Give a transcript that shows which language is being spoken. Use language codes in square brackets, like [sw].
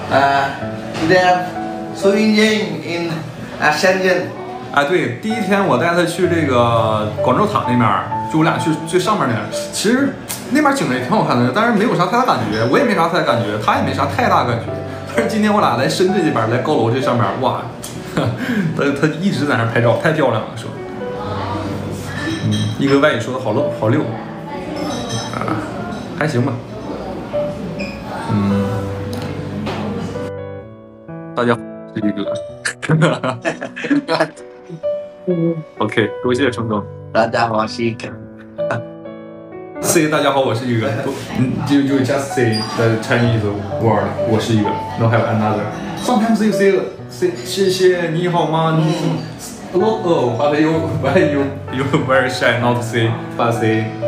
[en] Today I'm so enjoying in Shenzhen. [zh] 哎，对，第一天我带他去这个广州塔那边，就我俩去最上面那儿。其实那边景色也挺好看的，但是没有啥太大感觉，我也没啥太大感觉，他也没啥太大感觉。但是今天我俩来深圳这边，来高楼这上面，哇，他一直在那拍照，太漂亮了，说。一个外语说的好溜，啊，还行吧。大家好，是一哥。 OK， 多谢程总。大家好，我是一哥。 [en] Say [zh] 大家好，我是一个。 [en] You just say the Chinese word， [zh] 我是一个。 [en] No have another. Sometimes you say [zh] 谢谢你好吗？ 你 [en] hello but you very shy not to say but say